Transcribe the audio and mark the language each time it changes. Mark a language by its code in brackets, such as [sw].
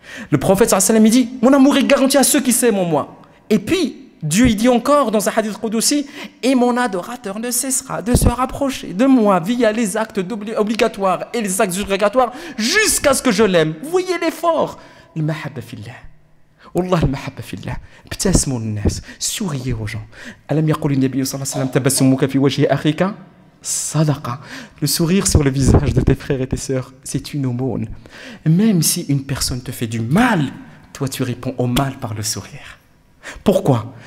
[fr] Le prophète sallallahu alayhi wa sallam dit mon amour est garanti à ceux qui s'aiment en moi. Et puis Dieu il dit encore dans un hadith qudsi et mon adorateur ne cessera de se rapprocher de moi via les actes obligatoires et les actes surrogatoires jusqu'à ce que je l'aime. Vous voyez l'effort. [ar] المحبة في الله. والله المحبة في الله. ابتسموا للناس، [fr] souriez aux gens. [ar] ألم يقل النبي صلى الله عليه وسلم تبسمك في وجه أخيك صدقة. [fr] Le sourire sur le visage de tes frères et tes sœurs, c'est une aumône. Même si une personne te fait du mal, toi tu réponds au mal par le sourire. Pourquoi?